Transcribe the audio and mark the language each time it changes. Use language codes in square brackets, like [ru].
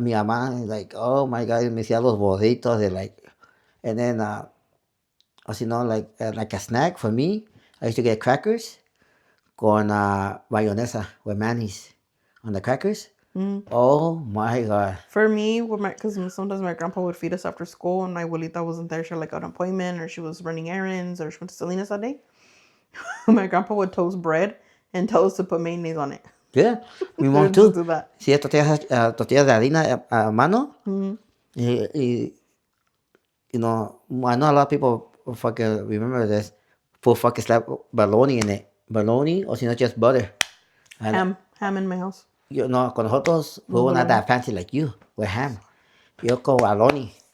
[en] Mi mamá, like, oh my God, [es] me hacía los burritos, de [en] like, and then, like a snack for me, I used to get crackers [es] con mayonesa [en] with mayonnaise on the crackers. Oh my God. For me, because sometimes my grandpa would feed us after school and my abuelita wasn't there. She had like an appointment or she was running errands or she went to Salinas that day. My grandpa would toast bread and tell us to put mayonnaise on it. Yeah, mi mom Just too. do that. [es] Sí, tortillas de harina a mano. [en] Y, you know, I know a lot of people fucking remember this. Put fucking slap bologna in it. Bologna, or [es] si no, [en] just butter. And, Ham in my house. you know, [es] con nosotros, [en] we were not that fancy like you, with ham. [es] Yo con bologna.